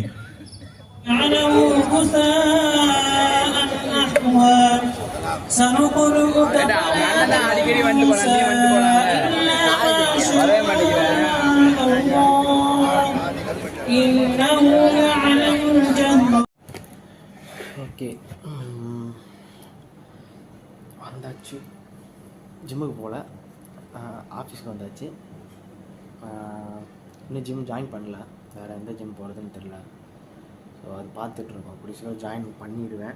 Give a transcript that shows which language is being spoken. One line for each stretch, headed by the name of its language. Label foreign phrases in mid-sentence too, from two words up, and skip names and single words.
Arabic: جعله غثاء أحوى سنقرئك فلا تنسى إلا ما شاء الله إنه يعلم الجهر.
Tamil: ஓகே, வந்தாச்சு. ஜிம்முக்கு போகல, ஆஃபீஸ்க்கு வந்தாச்சு. இன்னும் ஜிம் ஜாயின் பண்ணல, வேறு எந்த ஜிம் போகிறதுன்னு தெரில. ஸோ அது பார்த்துட்ருக்கோம். பிடிச்ச ஜாயின் பண்ணிவிடுவேன்.